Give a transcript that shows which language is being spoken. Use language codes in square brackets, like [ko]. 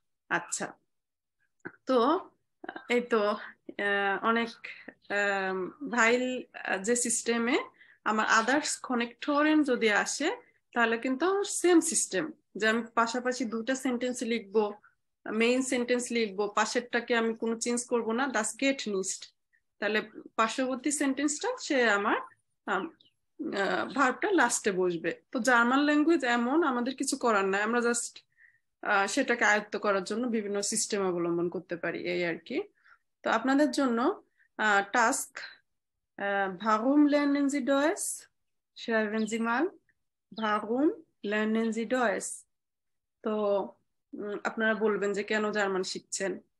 [bn] আচ্ছা, তো এই তো অনেক ভাইল যে সিস্টেমে আমার আদার্স কনেক্টরেন যদি আসে তাহলে কিন্তু সেম সিস্টেম, যে আমি পাশাপাশি দুটা সেন্টেন্স লিখবো, মেইন সেন্টেন্স লিখবো, পাশেরটাকে আমি কোনো চেঞ্জ করব না, দাস গেট নিস্ট, তাহলে পার্শ্ববর্তী সেন্টেন্সটা সে আমার ভার্বটা লাস্টে বসবে। তো জার্মান ল্যাঙ্গুয়েজ এমন, আমাদের কিছু করার নাই, আমরা জাস্ট সেটাকে আয়ত্ত করার জন্য বিভিন্ন সিস্টেম অবলম্বন করতে পারি, এই আর কি। তো আপনাদের জন্য task, [de] warum lernen Sie Deutsch? Schreiben Sie mal, warum lernen Sie Deutsch? [bn] তো আপনারা বলবেন যে কেন জার্মান শিখছেন।